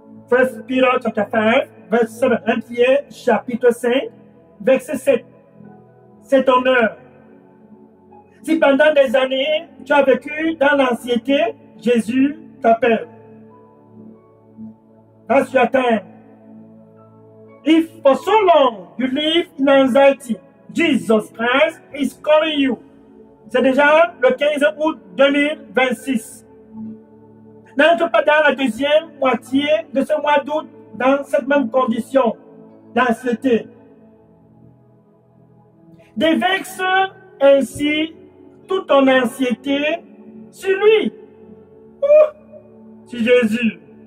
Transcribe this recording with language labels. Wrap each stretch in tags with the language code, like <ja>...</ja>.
<en>1 Peter chapter 5, verse 7.</en> <fr>1 Pierre chapitre 5, verset 7. C'est ton heure. Si pendant des années, tu as vécu dans l'anxiété, Jésus t'appelle.</fr> <en>That's your time. If for so long you live in anxiety, Jesus Christ is calling you.</en> <fr>C'est déjà le 15 août 2026. N'entre pas dans la deuxième moitié de ce mois d'août dans cette même condition d'anxiété. Déverse ainsi toute ton anxiété sur lui, sur Jésus.</fr>